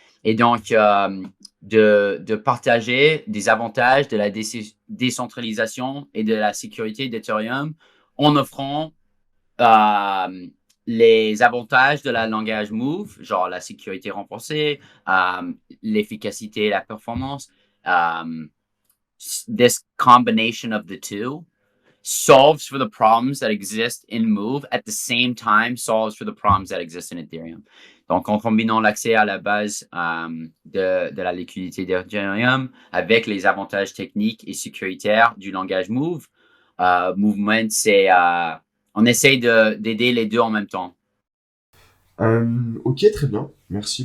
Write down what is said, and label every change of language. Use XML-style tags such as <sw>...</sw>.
<fr>Et donc, de partager des avantages de la décentralisation et de la sécurité d'Ethereum en offrant les avantages de la langage Move, genre la sécurité renforcée, l'efficacité et la performance.</fr> <en>This combination of the two solves for the problems that exist in Move at the same time solves for the problems that exist in Ethereum.</en> <fr>Donc, en combinant l'accès à la base de la liquidité d'Ethereum avec les avantages techniques et sécuritaires du langage Move, Movement, c'est on essaye d'aider les deux en même temps. Ok, très bien. Merci.</fr>